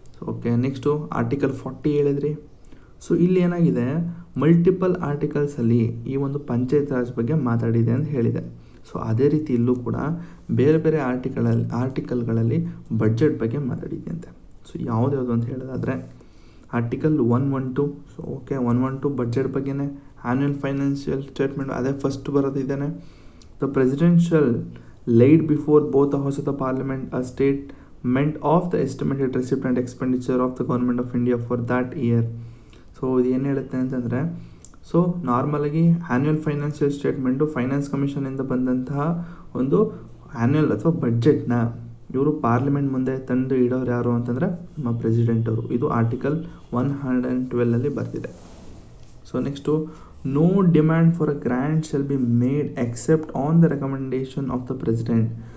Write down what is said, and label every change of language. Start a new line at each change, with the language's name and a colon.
Kannada: Okay, next article 40 ಹೇಳಿದ್ರಿ. So ಇಲ್ಲಿ ಏನಾಗಿದೆ, ಮಲ್ಟಿಪಲ್ ಆರ್ಟಿಕಲ್ಸಲ್ಲಿ ಈ ಒಂದು ಪಂಚಾಯತ್ ರಾಜ್ ಬಗ್ಗೆ ಮಾತಾಡಿದೆ ಅಂತ ಹೇಳಿದೆ. ಸೊ ಅದೇ ರೀತಿ ಇಲ್ಲೂ ಕೂಡ ಬೇರೆ ಬೇರೆ ಆರ್ಟಿಕಲ್ಗಳಲ್ಲಿ ಬಡ್ಜೆಟ್ ಬಗ್ಗೆ ಮಾತಾಡಿದೆ ಅಂತೆ. ಸೊ ಯಾವುದ್ಯಾವುದು ಅಂತ ಹೇಳೋದಾದರೆ ಆರ್ಟಿಕಲ್ 112.
English: So okay, 112 budget ಬಗ್ಗೆನೇ. Annual financial statement ಅದೇ first ಬರೋದಿದ್ದಾನೆ. The presidential laid before both the House of the Parliament a statement of the estimated receipt and expenditure of the Government of India for that year.
Kannada: So ಇದು ಏನು ಹೇಳುತ್ತೆ ಅಂತಂದರೆ, so ನಾರ್ಮಲಾಗಿ annual financial statement finance ಕಮಿಷನಿಂದ ಬಂದಂತಹ ಒಂದು annual ಅಥವಾ ಬಡ್ಜೆಟ್ನ ಇವರು parliament ಮುಂದೆ ತಂದು ಇಡೋರು ಯಾರು ಅಂತಂದರೆ ನಮ್ಮ ಪ್ರೆಸಿಡೆಂಟ್ ಅವರು. ಇದು ಆರ್ಟಿಕಲ್ 112 ಬರ್ತಿದೆ.
English: So next no demand for a grant shall be made except on the recommendation of the president.